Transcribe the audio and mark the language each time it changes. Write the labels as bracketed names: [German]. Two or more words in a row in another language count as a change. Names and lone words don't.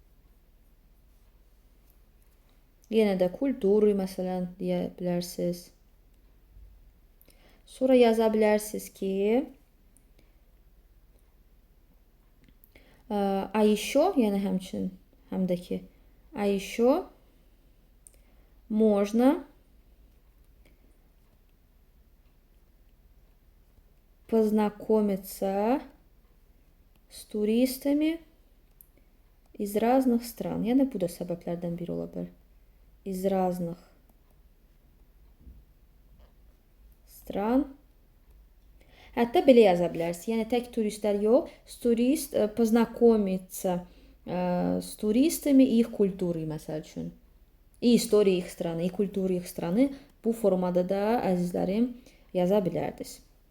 [Azerbaijani] Yenə də kulturu məsələn deyə bilərsiniz. Sonra yaza bilərsiniz ki, [Russian] а еще, [Azerbaijani] yəni həmçinin, həm də ki, [Russian] а еще можно познакомиться с туристами из разных стран. [Azerbaijani] Yəni bu da səbəblərdən biri ola bilər. [Russian] Из разных стран. [Azerbaijani] Hətta belə yaza bilərsiniz. Yəni tək turistlər yox, turist [Russian] познакомиться с туристами и их культурой, [Azerbaijani] məsəl üçün. [Russian] И история их страны, и культуры их страны. [Azerbaijani] Bu formada da əzizlərim yaza bilərdiniz.